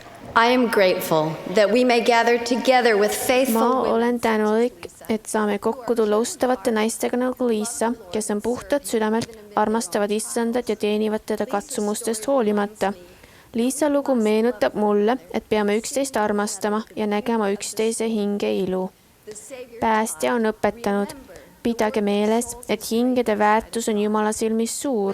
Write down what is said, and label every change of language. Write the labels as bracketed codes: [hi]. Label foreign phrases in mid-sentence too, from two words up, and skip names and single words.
[en] I am grateful that we may gather together with [et] Ma [en] faithful women [et] olen tänulik, et saame kokku tulla ustavate naistega nagu Liisa, kes on puhtad südamelt, armastavad issandat ja teenivad teda katsumustest hoolimata. Liisa lugu meenutab mulle, et peame üksteist armastama ja nägema üksteise hinge ilu. Päästja on õpetanud, pidage meeles, et hingede väärtus on Jumala silmis suur.